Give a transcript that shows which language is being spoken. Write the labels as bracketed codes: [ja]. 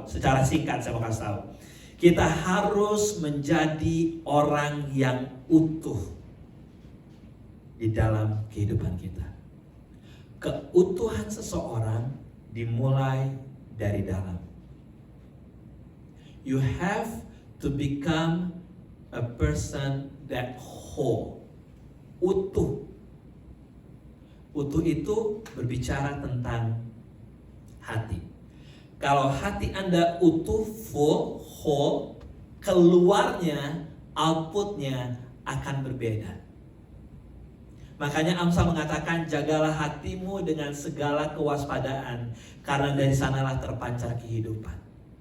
[id] Secara singkat saya mau kasih tahu. Kita harus menjadi orang yang utuh di dalam kehidupan kita. Keutuhan seseorang dimulai dari dalam. [en] You have to become a person that whole. [id] Utuh. Utuh itu berbicara tentang hati. Kalau hati Anda utuh, full, whole, keluarnya, outputnya akan berbeda. Makanya Amsal mengatakan, jagalah hatimu dengan segala kewaspadaan, karena dari sanalah terpancar kehidupan.